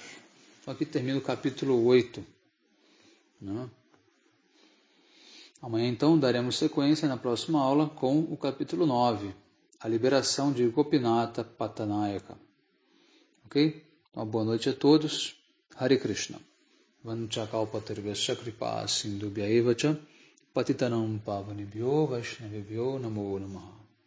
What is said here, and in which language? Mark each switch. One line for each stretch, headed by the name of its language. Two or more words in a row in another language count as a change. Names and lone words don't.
Portuguese: Então aqui termina o capítulo 8. Né? Amanhã então daremos sequência na próxima aula com o capítulo 9, a liberação de Gopinatha Patanayaka. Ok? Então boa noite a todos. Hare Krishna.
Sanskrit: वाञ्छाकल्पतरुभ्यश्च कृपासिन्धुभ्य एव च पतितानां पावनेभ्यो वैष्णवेभ्यो नमो नमः.